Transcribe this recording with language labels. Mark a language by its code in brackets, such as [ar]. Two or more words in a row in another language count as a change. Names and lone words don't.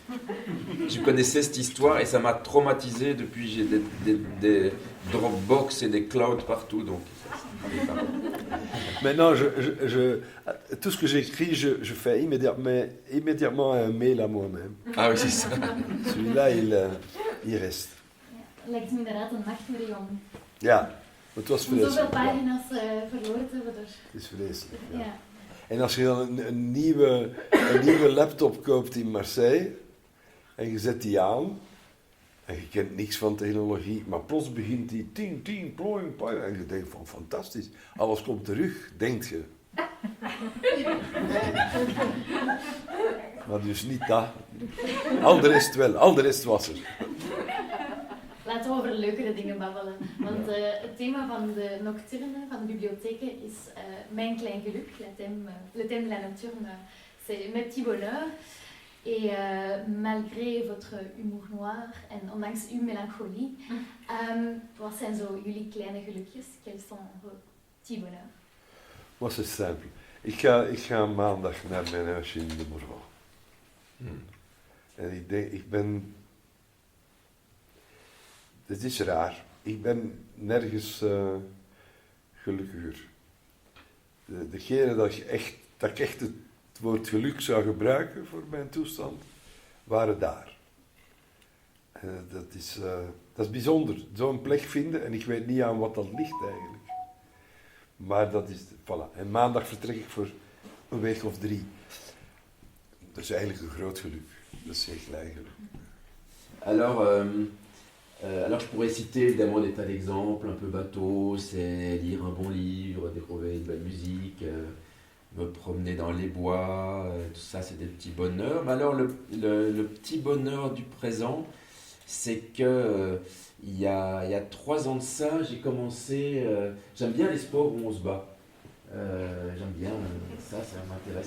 [fr] Je connaissais cette histoire et ça m'a traumatisé depuis. J'ai des Dropbox et des clouds partout, donc. Maintenant, tout ce que j'écris, je fais immédiatement un mail à moi-même. Ah oui, c'est ça. Celui-là, il rest. [nl] Lijkt me inderdaad een nachtmerrie om Ja, het was zoveel vreselijk. Ja. pagina's verloren te hebben. Het is vreselijk. Ja. Ja. En als je dan een nieuwe laptop koopt in Marseille en je zet die aan en je kent niks van technologie, maar plots begint die ting, ploing, ploing, en je denkt van fantastisch, alles komt terug, denkt je. Maar dus niet dat. Al de rest wel, al de rest was er. Laten we over leukere dingen babbelen. Want het thema van de nocturne, van de bibliotheken, is mijn klein geluk. [fr] Le thème de la nocturne, c'est mes petits bonheurs. Et malgré votre humour noir [nl] en ondanks uw melancholie, wat zijn zo jullie kleine gelukjes? [fr] Quels sont vos petits bonheurs? Maar c'est simple. [nl] Ik ga maandag naar mijn huisje in de Morvan. En ik ben... Het is raar. Ik ben nergens gelukkiger. Degene dat ik echt het woord geluk zou gebruiken voor mijn toestand, waren daar. Dat is bijzonder. Zo'n plek vinden en ik weet niet aan wat dat ligt eigenlijk. Maar dat is... Voilà. En maandag vertrek ik voor een week of 3. Dat is eigenlijk een groot geluk. Dat is geen klein geluk. [fr] Alors je pourrais citer évidemment des tas d'exemples un peu bateaux, c'est lire un bon livre, découvrir une belle musique, me promener dans les bois, tout ça c'est des petits bonheurs. Mais alors le petit bonheur du présent, c'est que il y a 3 ans de ça, j'ai commencé, j'aime bien les sports où on se bat, j'aime bien ça m'intéresse.